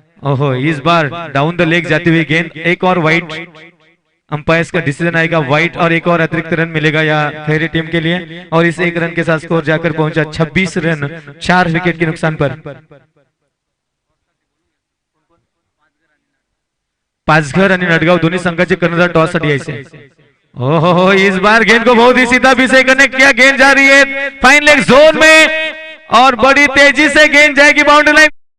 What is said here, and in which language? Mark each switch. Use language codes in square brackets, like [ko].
[hi] ओहो, इस बार down the leg जाती हुई गेंद, एक और वाइट, अंपायर्स का डिसीजन आएगा वाइट और एक और अतिरिक्त रन मिलेगा या खैरे टीम के लिए और इस एक रन के साथ स्कोर जाकर पहुंचा 26 रन 4 विकेट के नुकसान पर। [mr] पाचघर आणि नडगाव दोन्ही संघाचे कर्णधार टॉस साठी यायचे। [hi] ओहो, इस बार गेंद को बहुत ही सीधा भी से कनेक्ट किया, गेंद जा रही है फाइन लेग जोन में और बड़ी तेजी से गेंद जाएगी बाउंड्री लाइन।